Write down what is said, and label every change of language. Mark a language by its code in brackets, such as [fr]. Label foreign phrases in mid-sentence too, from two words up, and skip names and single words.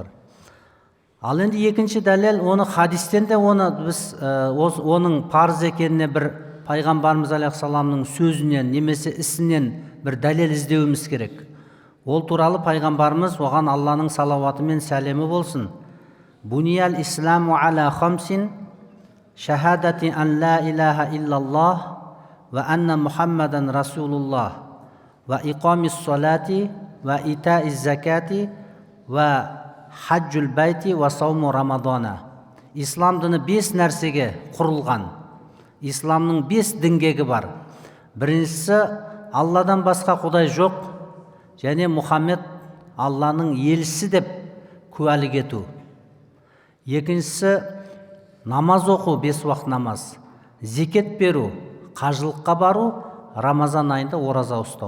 [kk] Ал енді екінші дәлел, оны хадистен де біз оның парыз екеніне бір пайғамбарымыз алейхиссаламның сөзінен немесе ісінен бір дәлел іздеуіміз керек. Ол туралы пайғамбарымыз, оған Алланың салауаты мен сәлемі болсын, [ar] «بني الإسلام على خمس شهادة أن لا إله إلا الله وأن محمدا رسول الله وإقام الصلاة وإيتاء الزكاة وحج البيت وصوم رمضان». [kk] Ислам діні 5 нәрсеге құрылған. Исламның 5 діңгегі бар. Біріншісі, Алладан басқа құдай жоқ, және Мұхаммед Алланың елшісі деп куәлік ету. Екіншісі, намаз оқу, 5 уақыт намаз, зекет беру, қажылыққа бару, Рамазан айында ораза ұстау.